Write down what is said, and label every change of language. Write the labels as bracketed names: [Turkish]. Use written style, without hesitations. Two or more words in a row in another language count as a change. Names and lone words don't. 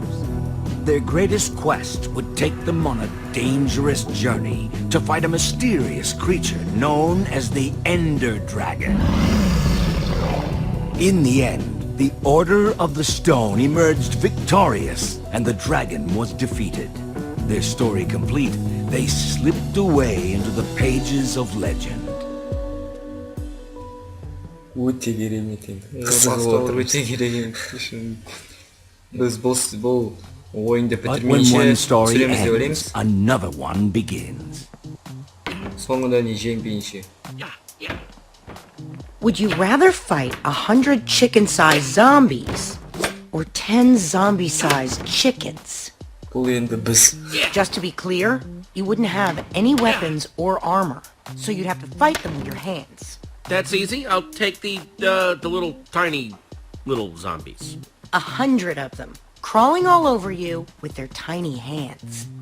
[English] Their greatest quest would take them on a dangerous journey to fight a mysterious creature known as the Ender Dragon. In the end, the Order of the Stone emerged victorious, and the dragon was defeated. Their story complete, they slipped away into the pages of legend. [Kazakh] Өте керемет енді. Өте керемет. Біз бұл ойынды [English] But when one story [Kazakh] түсіреміз деп [English] ends, [Kazakh] ойлаймыз. [English] another one begins. [Kazakh] Соңында не жеңбейінше. [English] Would you rather fight 100 chicken-sized zombies or 10 zombie-sized chickens? [Kazakh] Бұл енді біз. [English] Just to be clear, you wouldn't have any weapons or armor, so you'd have to fight them with your hands. That's easy. I'll take the little tiny little zombies. 100 of them, crawling all over you with their tiny hands.